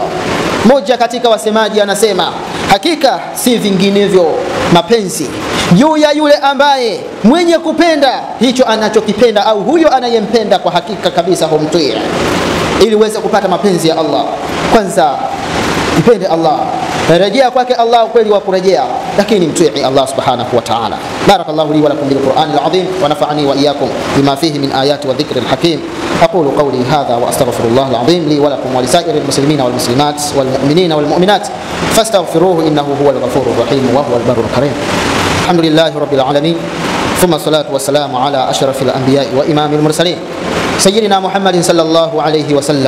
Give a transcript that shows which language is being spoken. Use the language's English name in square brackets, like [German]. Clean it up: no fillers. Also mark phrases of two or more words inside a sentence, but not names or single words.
[Swahili] Moja katika wasemaji anasema, hakika si vinginevyo mapenzi juu ya yule ambaye mwenye kupenda hicho anachokipenda, au huyo anayempenda kwa hakika kabisa humtii. Ili uweze kupata mapenzi ya Allah, kwanza mpende Allah, rejea kwake Allah kweli wa kurejea, lakini mtii Allah [Arabic] سبحانه وتعالى. بارك الله لي ولكم بالقرآن العظيم ونفعني وإياكم بما فيه من الآيات والذكر الحكيم. أقول قولي هذا وأستغفر الله العظيم لي ولكم ولسائر المسلمين والمسلمات والمؤمنين والمؤمنات فاستغفروه إنه هو الغفور الرحيم وهو البر الكريم. الحمد لله رب العالمين، ثم الصلاة والسلام على أشرف الأنبياء وإمام المرسلين سيدنا محمد صلى الله عليه وسلم.